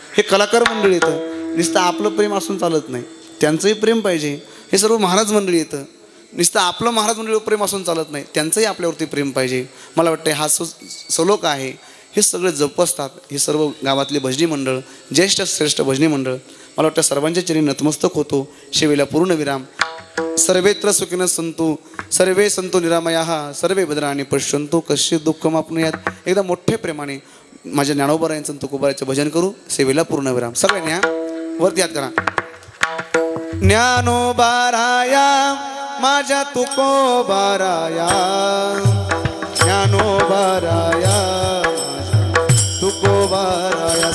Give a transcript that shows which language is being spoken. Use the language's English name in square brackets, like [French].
[Marathi] हे कलाकार मंडळी येतं, नुसतं आपलं प्रेम असून चालत नाही, त्यांचंही प्रेम पाहिजे. हे सर्व महाराज मंडळी येतं, नुसतं आपलं महाराज मंडळी प्रेम असून चालत नाही, त्यांचंही आपल्यावरती प्रेम पाहिजे. मला वाटतं हा सलोक आहे, हे सगळे जपसतात. हे सर्व गावातले भजनी मंडळ, ज्येष्ठ श्रेष्ठ भजनी मंडळ, मला वाटतं सर्वांच्या चरणी नतमस्तक होतो. शेवेला पूर्ण विराम. [Sanskrit] सर्वेत्र सुखिनः सन्तु सर्वे सन्तु निरामयाः सर्वे भद्राणि पश्यन्तु कश्चित् दुःखमाप्नुयात्. [Marathi] एकदा मोठ्या प्रेमाने माझ्या ज्ञानोबारायांचं तुकोबाराचं भजन करू. सेवेला पूर्ण विराम. सगळ्यांनी हा वरती याद करा. ज्ञानोबाराया माझ्या तुकोबाराया, ज्ञानोबाराया माझ्या तुकोबाराया.